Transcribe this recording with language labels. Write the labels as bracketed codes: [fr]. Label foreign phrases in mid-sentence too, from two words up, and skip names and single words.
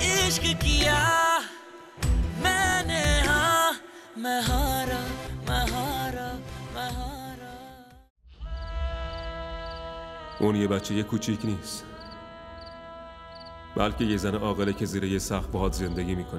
[hi] इश्क किया मैंने हाँ मैं हारा मैं हारा मैं हारा. [fa] اون یه بچه کوچیک نیست، بلکه یه زن عاقله که زیر یه سقف باهات زندگی میکنه.